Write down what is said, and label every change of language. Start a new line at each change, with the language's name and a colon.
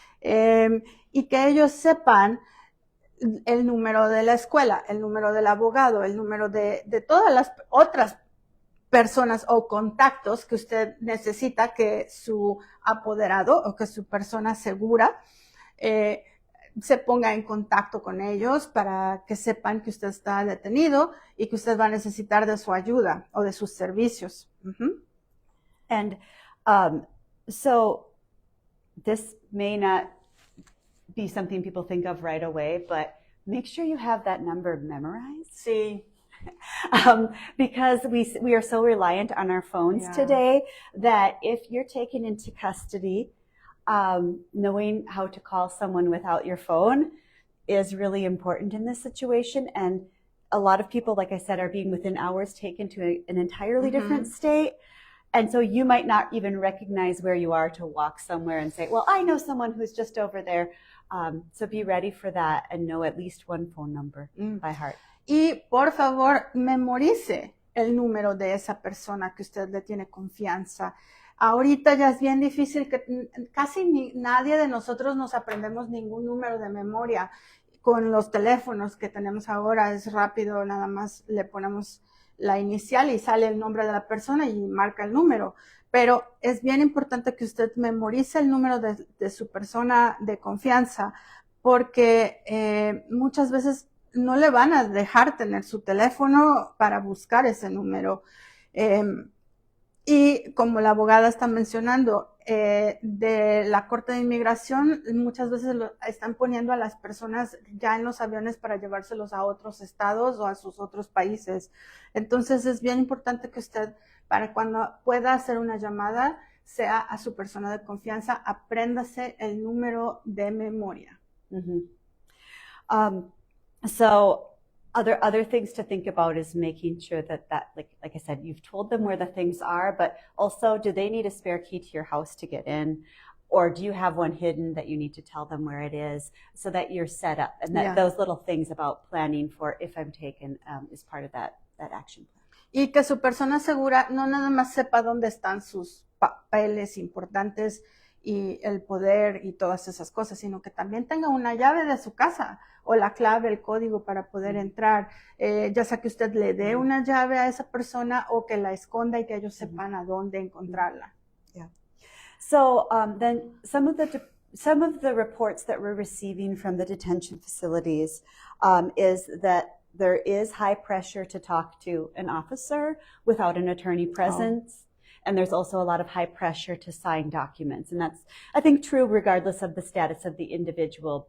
Spanish: Y que ellos sepan el número de la escuela, el número del abogado, el número de todas las otras personas o contactos que usted necesita que su apoderado o que su persona segura se ponga en contacto con ellos para que sepan que usted está detenido y que usted va a necesitar de su ayuda o de sus servicios.
English: And so this may not be something people think of right away, but make sure you have that number memorized.
Spanish: Sí.
English: Because we are so reliant on our phones today that if you're taken into custody, knowing how to call someone without your phone is really important in this situation. And a lot of people, like I said, are being within hours taken to an entirely different state. And so you might not even recognize where you are to walk somewhere and say, well, I know someone who's just over there. So be ready for that and know at least one phone number by heart.
Spanish: Y por favor, memorice el número de esa persona que usted le tiene confianza. Ahorita ya es bien difícil que casi nadie de nosotros nos aprendemos ningún número de memoria. Con los teléfonos que tenemos ahora es rápido, nada más le ponemos la inicial y sale el nombre de la persona y marca el número. Pero es bien importante que usted memorice el número de su persona de confianza porque muchas veces no le van a dejar tener su teléfono para buscar ese número. Y como la abogada está mencionando, de la Corte de Inmigración, muchas veces están poniendo a las personas ya en los aviones para llevárselos a otros estados o a sus otros países. Entonces es bien importante que usted, para cuando pueda hacer una llamada, sea a su persona de confianza, apréndase el número de memoria.
English: So other things to think about is making sure that like I said, you've told them where the things are, but also, do they need a spare key to your house to get in? Or do you have one hidden that you need to tell them where it is so that you're set up? And that those little things about planning for if I'm taken is part of that action plan.
Spanish: Y que su persona segura no nada más sepa dónde están sus papeles importantes y el poder y todas esas cosas, sino que también tenga una llave de su casa o la clave, el código para poder entrar, ya sea que usted le dé una llave a esa persona o que la esconda y que ellos sepan a dónde encontrarla.
English: So then some of the reports that we're receiving from the detention facilities is that there is high pressure to talk to an officer without an attorney present. Oh. And there's also a lot of high pressure to sign documents. And that's, I think, true regardless of the status of the individual.